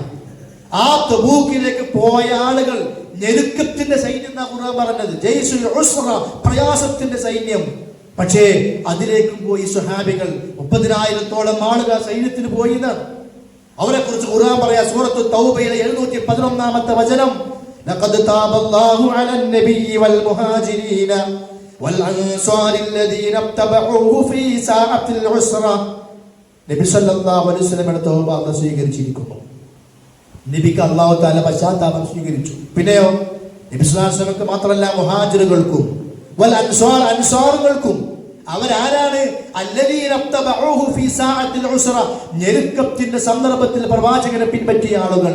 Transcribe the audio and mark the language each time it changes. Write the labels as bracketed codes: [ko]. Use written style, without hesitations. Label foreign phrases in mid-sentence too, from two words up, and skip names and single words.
[ml] ആ തബൂക്കിലേക്ക് പോയ ആളുകൾ ഞെരുക്കത്തിന്റെ സൈന്യം എന്നാ ഖുർആൻ പറഞ്ഞത്, [ar] جيش العسرة, [ml] പ്രയാസത്തിന്റെ സൈന്യം. പക്ഷേ അതിലേക്കും പോയി സ്വഹാബികൾ. 30,000-ഓളം ആളുകൾ സൈന്യത്തിന് പോയി എന്നാണ്. അവരെ കുറിച്ച് ഖുർആൻ പറയാ, സൂറത്തു തൗബയിലെ 711-ാമത്തെ വചനം, [ar] لقد تاب الله على النبي والمهاجرين والأنصار الذين اتبعوه في ساعة العسرة. [ml] നബി [ar] صلى الله عليه وسلم [ml] തൗബ അല്ലാഹു സ്വീകരിച്ചിരിക്കുന്നു. നബിക്ക് [ar] الله تعالى [ml] പശ്ചാത്താപം സ്വീകരിച്ചു. പിന്നെയോ നബി [ar] صلى الله عليه وسلم [ml] മാത്രമല്ല മുഹാജിറുകൾക്കും [ar] والأنصار, [ml] അൻസാറുകൾക്കും. അവരാരാണ്? [ar] الذين اتبعوه في ساعة العسرة, [ml] ഞെരുക്കത്തിന്റെ സന്ദർഭത്തിൽ പ്രവാചകനെ പിൻപറ്റിയ ആളുകൾ.